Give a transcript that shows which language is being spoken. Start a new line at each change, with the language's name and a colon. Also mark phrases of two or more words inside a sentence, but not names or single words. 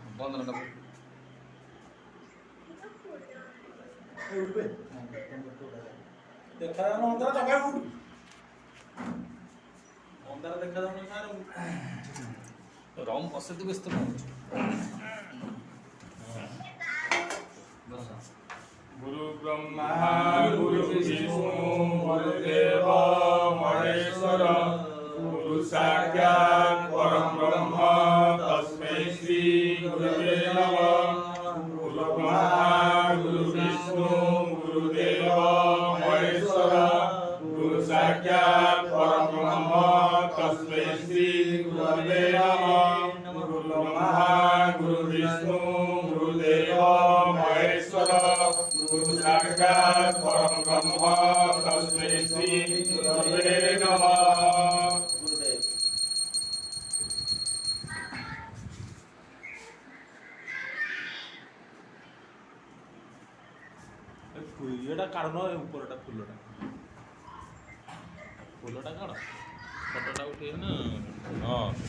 Odia: ବନ୍ଦନଟା ଦେଖାଯାଉନ ଅନ୍ଧାର ଜଗା ଉଠୁ ଅନ୍ଧାର ଦେଖାଯାଉନ ସାର୍ ରମ୍ ବସେଇତେ ବ୍ୟସ୍ତ ରହୁଛୁ
Sanskrit: गुरु ब्रह्मा गुरु विष्णु गुरुदेव महेश्वर गुरु साक्षात् परम ब्रह्म तस्मै श्री गुरुवे नमः गुरु ब्रह्मा गुरु विष्णु गुरुदेव महेश्वर गुरु साक्षात् परम ब्रह्म तस्मै श्री गुरुवे नमः गुरु ब्रह्मा गुरु विष्णु गुरुदेव महेश्वर गुरु साक्षात् परम ब्रह्म तस्मै श्री गुरुवे नमः
Odia: ଏଟା କାଢୁନ ଉପରଟା ଫୁଲଟା କାଢ ଫଟୋଟା ଉଠେଇବେ ନା ହଁ